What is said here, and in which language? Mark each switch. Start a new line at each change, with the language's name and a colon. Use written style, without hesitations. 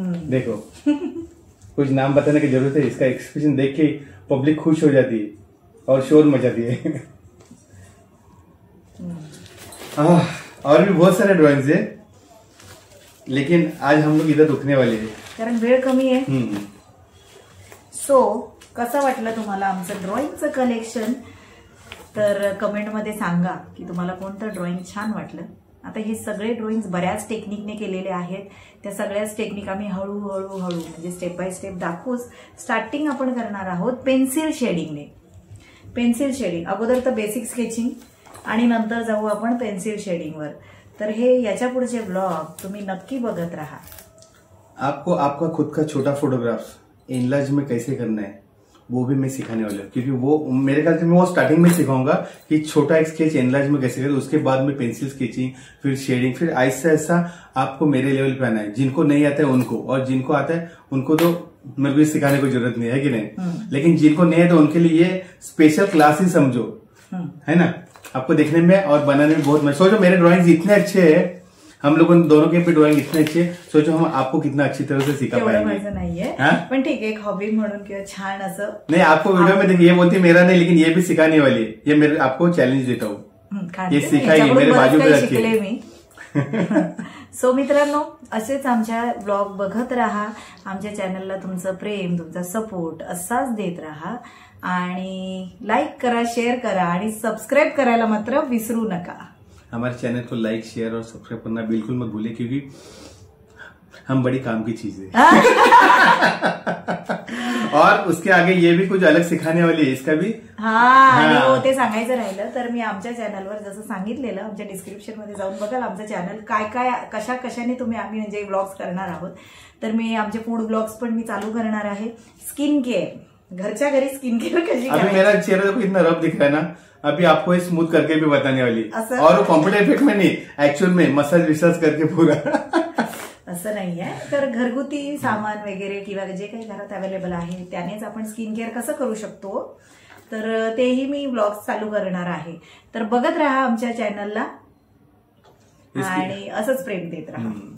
Hindi: देखो कुछ नाम बताने की जरूरत है, इसका एक्सप्रेशन देख के पब्लिक खुश हो जाती है और शोर मचाती है. और भी बहुत सारे ड्राइंग्स है लेकिन आज हम लोग इधर रुकने वाले हैं
Marathi: कारण वेळ कमी आहे. सो कसं वाटलं तुम्हाला आमचं ड्रॉइंगचं कलेक्शन, तर कमेंटमध्ये सांगा की तुम्हाला कोणतं ड्रॉइंग छान वाटलं. आता हे सगळे ड्रॉइंग्स बऱ्याच टेक्निकने केलेले आहेत. त्या सगळ्याच टेक्निक आम्ही हळूहळू म्हणजे स्टेप बाय स्टेप दाखवूच. स्टार्टिंग आपण करणार आहोत पेन्सिल शेडिंगने. पेन्सिल शेडिंग अगोदर तर बेसिक स्केचिंग आणि नंतर जाऊ आपण पेन्सिल शेडिंगवर. तर हे याच्या पुढचे ब्लॉग तुम्ही नक्की बघत राहा.
Hindi: आपको आपका खुद का छोटा फोटोग्राफ एनलार्ज में कैसे करना है वो भी मैं सिखाने वाला हूँ, क्योंकि वो मेरे ख्याल से मैं वो स्टार्टिंग में सिखाऊंगा कि छोटा एक स्केच एनलार्ज में कैसे करें, उसके बाद में पेंसिल स्केचिंग, फिर शेडिंग, फिर ऐसा ऐसा आपको मेरे लेवल पे आना है. जिनको नहीं आता है उनको, और जिनको आता है उनको तो मेरे को सिखाने की जरूरत नहीं है कि नहीं. लेकिन जिनको नहीं है तो उनके लिए ये स्पेशल क्लास ही समझो, है ना. आपको देखने में और बनाने में बहुत मजा. सोचो मेरे ड्रॉइंग इतने अच्छे है, हम लोगों दोनों के भी ड्रॉइंग इतने अच्छे, सोचो हम आपको कितना अच्छी तरह से सिखा पाएंगे.
Marathi: माझं नाहीये पण ठीक आहे, एक हॉबी म्हणून किंवा छान असं.
Hindi: नहीं, आपको वीडियो में देखिए ये बोलती मेरा नहीं, लेकिन ये भी सिखाने वाली है. ये मेरे आपको चैलेंज देता हूँ, ये सिखाइए, मेरे बाजू में रखिए
Marathi: मी. सो मित्रांनो, असेच आमच्या ब्लॉग बघत राहा. आमच्या चॅनलला तुमचं प्रेम, तुमचा सपोर्ट असाच देत राहा आणि लाईक करा, शेअर करा आणि सबस्क्राईब करायला मात्र विसरू नका.
Hindi: हमारे चैनल को लाइक, शेयर और सब्सक्राइब करना बिल्कुल मत भूलिए, क्योंकि हम बड़ी काम की चीज है. और उसके आगे ये भी कुछ अलग सिखाने वाली है, इसका भी.
Marathi: आणि ते सांगायचं राहिलं तर मी आमच्या चॅनलवर जसं सांगितलेलं, आमच्या डिस्क्रिप्शन मध्ये जाऊन बघाल आमचं चॅनल काय काय कशाने आम्ही म्हणजे ब्लॉग्स करणार आहोत. तर मी आमचे फूड ब्लॉग्स पण मी चालू करणार आहे. स्किन केअर, घरच्या घरी स्किन केअर कशी.
Hindi: अभी मेरा चेहरा देखो कितना रफ दिख रहा है ना, अभी आपको ये स्मूथ करके भी बताने वाली. और कॉम्प्युटर इफेक्ट में नहीं, एक्चुअल में मसाज विसाज करके पूरा.
Marathi: असं नाहीये. तर घरगुती सामान वगैरे किंवा जे काही घरात अवेलेबल आहे त्यानेच आपण स्किन केअर कसं करू शकतो, तर तेही मी ब्लॉग्स चालू करणार आहे. तर बघत राहा आमच्या चॅनलला आणि असंच प्रेम देत राहा.